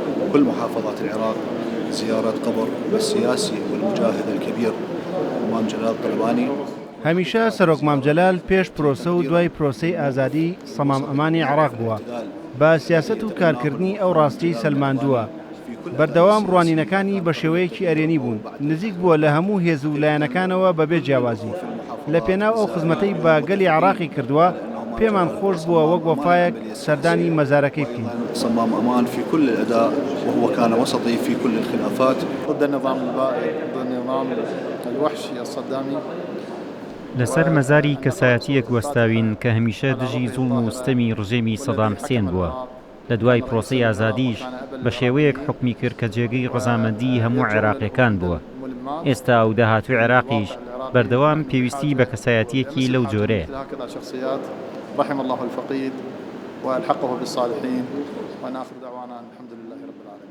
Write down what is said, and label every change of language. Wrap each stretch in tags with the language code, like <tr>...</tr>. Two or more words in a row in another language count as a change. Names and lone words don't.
<ar>كل محافظات العراق زيارة قبر السياسي والمجاهد الكبير مام جلال طلباني.</ar> <ckb>هەمیشە سەرۆک مام جەلال پێش پرۆسە و دوای پرۆسەی ئازادی سەمام ئەمانی عێراق بووە. با سیاسەت و کارکردنی ئەو ڕاستی سەلماندووە. بەردەوام ڕوانینەکانی بە شێوەیەکی ئەرێنی بوون، نزیک بووە لە هەموو هێز و لایەنەکانەوە بەبێ جیاوازی. لە پێناو ئەو خزمەتەی بە گەلی عێراقی کردووە پێمان خۆش بووە وەک وەفایەک سەردانی مەزارەکەی بکەین.</ckb> <ar>صمام أمان في كل الأداء وهو كان وسطي في كل الخلافات ضد النظام البائد ضد النظام الوحشي الصدامي.</ar> <ckb>لەسەر مەزاری کەسایەتیەک وەستاوین کە هەمیشە دژی زوڵم و ستەمی ڕژێمی سەدام حسێن بووە. لە دوای پرۆسەی ئازادیش بە شێوەیەک حکمی کرد کە جێگەی ڕەزامەندی هەموو عێراقیەکان بووە. ئێستا و داهاتووی عێراقیش بەردەوام پێویستی بە کەسایەتیەکی لەو جۆرەیە.</ckb> <ar>رحم الله الفقيد والحقه بالصالحين ونآخر دعوانا الحمد لله رب العالمين.</ar>